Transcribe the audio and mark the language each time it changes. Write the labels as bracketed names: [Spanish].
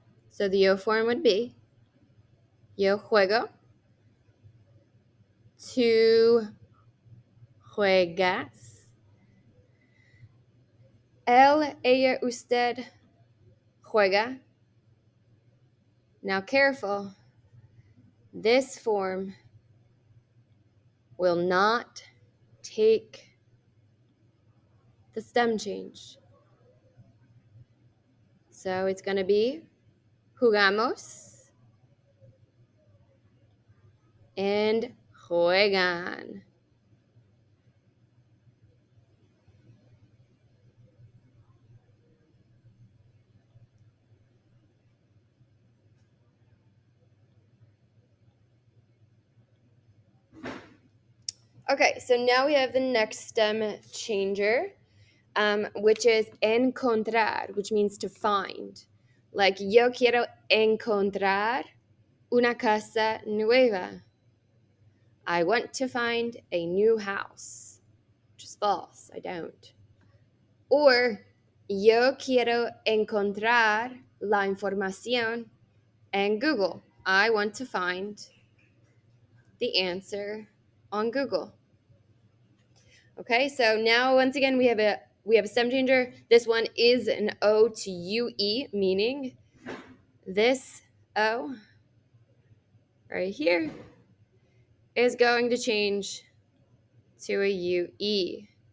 [English] So the yo form would be [Spanish] yo juego, tú juegas, él, ella, usted juega. [English] Now careful, this form will not take the stem change. So it's going to be jugamos and juegan. Okay, so now we have the next stem changer, which is encontrar, which means to find. Like, [Spanish] yo quiero encontrar una casa nueva. [English] I want to find a new house, which is false. I don't. Or, [Spanish] yo quiero encontrar la información en Google. [English] I want to find the answer on Google. Okay, so now once again we have a stem changer. This one is an O to UE, meaning this O right here is going to change to a UE.